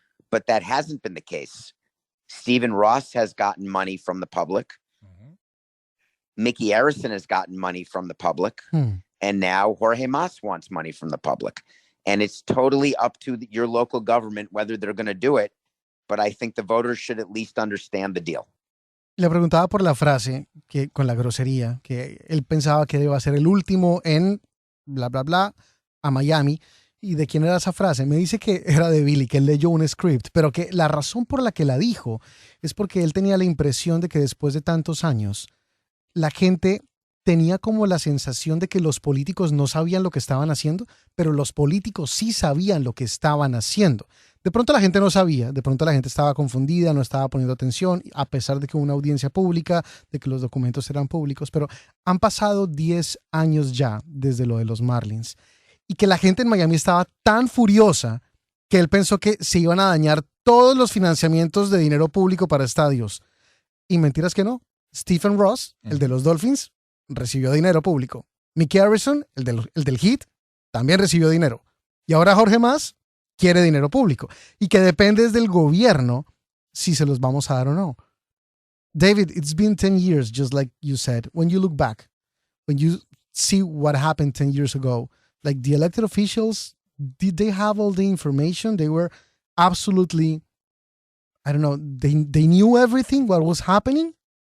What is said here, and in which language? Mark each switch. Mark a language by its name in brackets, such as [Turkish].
[English] But that hasn't been the case. Stephen Ross has gotten money from the public. Mickey Arison has gotten money from the public. And now Jorge Mas wants money from the public. And it's totally up to your local government whether they're going to do it. But I think the voters should at least understand the deal. [Spanish] Le preguntaba por la frase, que con la grosería, que él pensaba que iba a ser el último en bla, bla, bla, a Miami. ¿Y de quién era esa frase? Me dice que era de Billy, que él leyó un script, pero que la razón por la que la dijo es porque él tenía la impresión de que después de tantos años, la gente tenía como la sensación de que los políticos no sabían lo que estaban haciendo, pero los políticos sí sabían lo que estaban haciendo. De pronto la gente no sabía, de pronto la gente estaba confundida, no estaba poniendo atención, a pesar de que hubo una audiencia pública, de que los documentos eran públicos, pero han pasado 10 años ya desde lo de los Marlins. Y que la gente en Miami estaba tan furiosa que él pensó que se iban a dañar todos los financiamientos de dinero público para estadios. Y mentiras que no. Stephen Ross, el de los Dolphins, recibió dinero público. Mickey Arison, el del Heat, también recibió dinero. Y ahora Jorge Mas quiere dinero público. Y que depende del gobierno si se los vamos a dar o no. [English] David, it's been 10 years, just like you said. When you look back, when you see what happened 10 years ago, like the elected officials, did they have all the information? They were absolutely, I don't know, they knew everything, what was happening?